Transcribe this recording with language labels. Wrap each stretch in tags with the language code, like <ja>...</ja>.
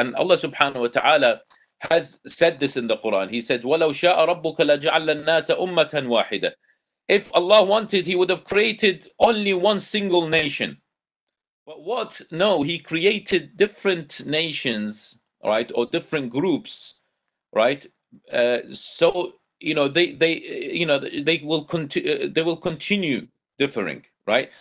<en>And Allah subhanahu wa ta'ala has said this in the Quran. He said,</en> <ar>وَلَوْ شَاءَ رَبُّكَ لَجَعَلَ النَّاسَ أُمَّةً وَاحِدَةً.</ar> <en>If Allah wanted, He would have created only one single nation. But what? No, He created different nations, right, or different groups, right? So you know they will continue differing, right?</en>